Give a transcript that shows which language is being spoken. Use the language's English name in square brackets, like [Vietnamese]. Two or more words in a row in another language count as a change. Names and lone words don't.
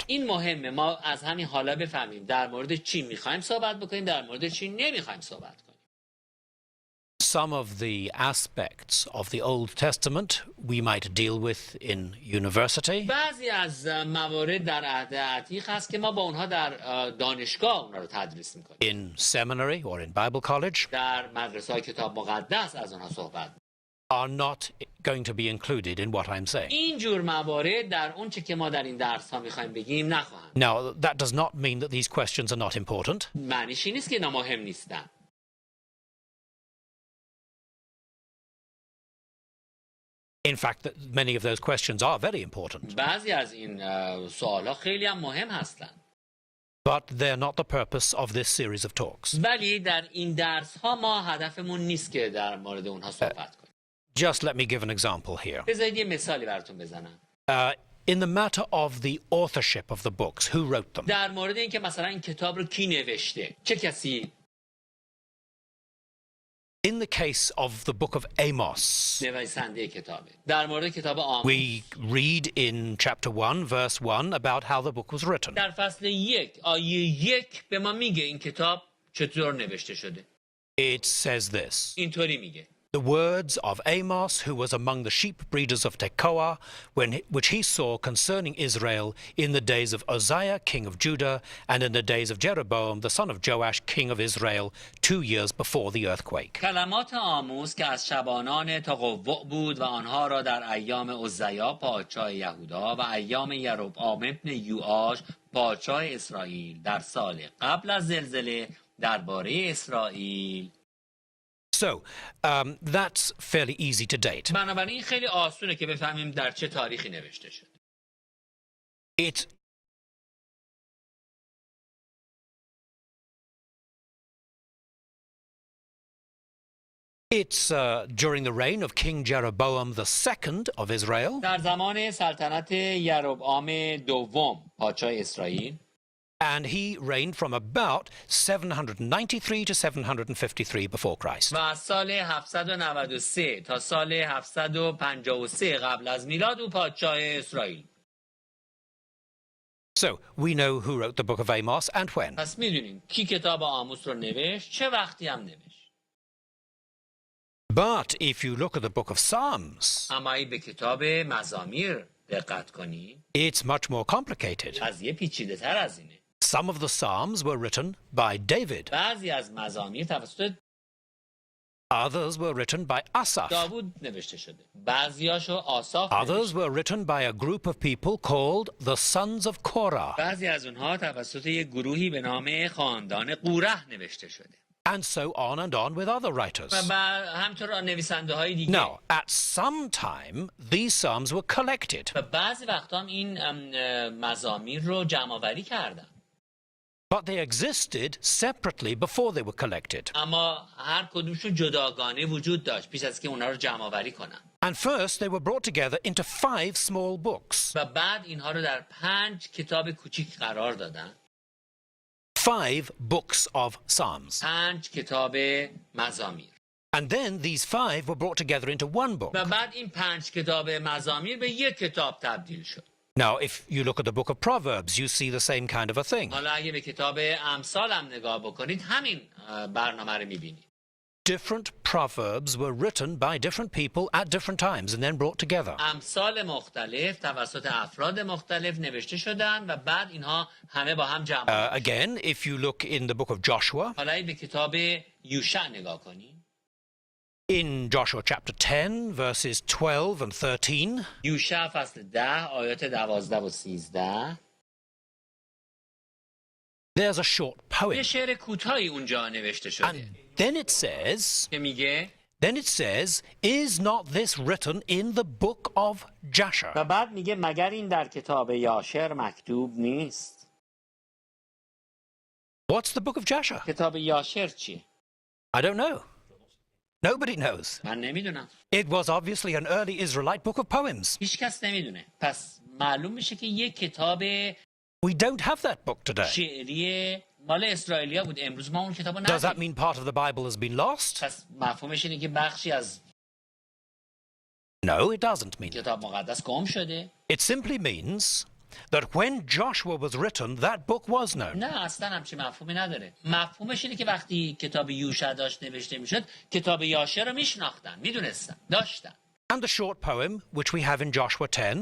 [Persian] این مهمه ما از همین حالا بفهمیم در مورد چی میخوایم صحبت بکنیم در مورد چی نمیخوایم صحبت کنیم. [English] Some of the aspects of the Old Testament we might deal with in university. [Persian] بعضی از موارد در عهد عتیق هست که ما با اونها در دانشگاه اونها رو تدریس میکنیم. [English] In seminary or in Bible college [Persian] در مدرسه های کتاب مقدس از اونها صحبت [English] are not going to be included in what I'm saying. [Persian] این جور موارد در اون چه که ما در این درس ها میخوایم بگیم نخواهند. [English] Now, that does not mean that these questions are not important. [Persian] معنیش این نیست که اینا مهم نیستن. [English] In fact, that many of those questions are very important. [Persian] بعضی از این سوال ها خیلی هم مهم هستن. [English] But they're not the purpose of this series of talks. [Persian] ولی در این درس ها ما هدفمون نیست که در مورد اونها صحبت کنیم. [English] Just let me give an example here. [Persian] بذارید یه مثالی براتون بزنم. [English] In the matter of the authorship of the books, who wrote them? [Persian] در مورد اینکه مثلا این کتاب رو کی نوشته؟ چه کسی؟ [English] In the case of the book of Amos, [Persian] نویسنده کتابه. در مورد کتاب آموز. [English] we read in chapter 1, verse 1, about how the book was written. [Persian] در فصل 1 آیه 1 به ما میگه این کتاب چطور نوشته شده. [English] It says this. [Persian] اینطوری میگه. [English] The words of Amos, who was among the sheep breeders of Tekoa, which he saw concerning Israel in the days of Uzziah, king of Judah, and in the days of Jeroboam, the son of Joash, king of Israel, 2 years before the earthquake. [Persian] کلمات آموز که از شبانان تقوع بود و آنها را در ایام عزیا پادشاه یهودا و ایام یروبعام ابن یوآش پادشاه اسرائیل در سال قبل از زلزله درباره اسرائیل. [English] So, that's fairly easy to date. [Persian] بنابراین خیلی آسونه که بفهمیم در چه تاریخی نوشته شد. [English] It's during the reign of King Jeroboam II of Israel. [Persian] در زمان سلطنت یروبعام دوم پادشاه اسرائیل. [English] And he reigned from about 793 to 753 before Christ. [Persian] و از سال 793 تا سال 753 قبل از میلاد او پادشاه اسرائیل. [English] So, we know who wrote the book of Amos and when. [Persian] پس میدونیم کی کتاب آموز رو نوشت چه وقتی هم نوشت. [English] But if you look at the book of Psalms, [Persian] اما ای به کتاب مزامیر دقت کنی [English] it's much more complicated. [Persian] قضیه پیچیده تر از اینه. [English] Some of the Psalms were written by David. [Persian] بعضی از مزامیر توسط [English] Others were written by Asaph. [Persian] داوود نوشته شده. بعضیاشو آساف [English] Others [Persian] نوشته. [English] were written by a group of people called the sons of Korah. [Persian] بعضی از اونها توسط یک گروهی به نام خاندان قوره نوشته شده. [English] And so on with other writers. [Persian] و همینطور نویسنده های دیگه. [English] Now, at some time, these psalms were collected. [Persian] و بعضی وقتا هم این مزامیر رو جمع آوری کردن. [English] But they existed separately before they were collected. [Persian] اما هر کدومشون جداگانه وجود داشت پیش از که اونا رو جمع آوری کنن. [English] And first they were brought together into 5 small books. [Persian] و بعد اینها رو در 5 کتاب کوچیک قرار دادن. [English] 5 books of psalms. [Persian] 5 کتاب مزامیر. [English] And then these 5 were brought together into one book. [Persian] و بعد این 5 کتاب مزامیر به یک کتاب تبدیل شد. [English] Now, if you look at the book of Proverbs, you see the same kind of a thing. [Persian] حالا اگه به کتاب امثال هم نگاه بکنید همین برنامه رو میبینید. [English] Different proverbs were written by different people at different times and then brought together. [Persian] امثال مختلف توسط افراد مختلف نوشته شدن و بعد اینها همه با هم جمع [English] Again, if you look in the book of Joshua, [Persian] حالا به کتاب یوشع نگاه کنید. [English] in Joshua chapter 10, verses 12 and 13, [Persian] یوشع فصل 10 آیات 12 و 13 [English] there's a short [Persian] یه [English] poem. [Persian] شعر کوتاهی اونجا نوشته شده [English] And then it says, [Persian] که میگه [English] is not this written in the book of Jasher? [Persian] و بعد میگه مگر این در کتاب یاشر مکتوب نیست. [English] What's the book of Jasher? [Persian] کتاب یاشر چیه؟ [English] I don't know. Nobody knows. [Persian] من نمیدونم. [English] It was obviously an early Israelite book of poems. [Persian] هیچ کس نمیدونه. پس معلوم میشه که یک کتاب [English] We don't have that book today. [Persian] شعری مال اسرائیلیا بود. امروز ما اون کتابو [English] Does that [Persian] نداریم. [English] mean part of the Bible has been lost? [Persian] پس مفهومش اینه که بخشی از [English] No, it doesn't mean. [Persian] کتاب مقدس گم شده. [English] It simply means that when Joshua was written, that book was known. [Persian] نه اصلا همچین مفهومی نداره. مفهومش اینه که وقتی کتاب یوشع داشت نوشته میشد کتاب یاشر رو میشناختن، میدونستن، داشتن. [English] And the short poem, which we have in Joshua 10,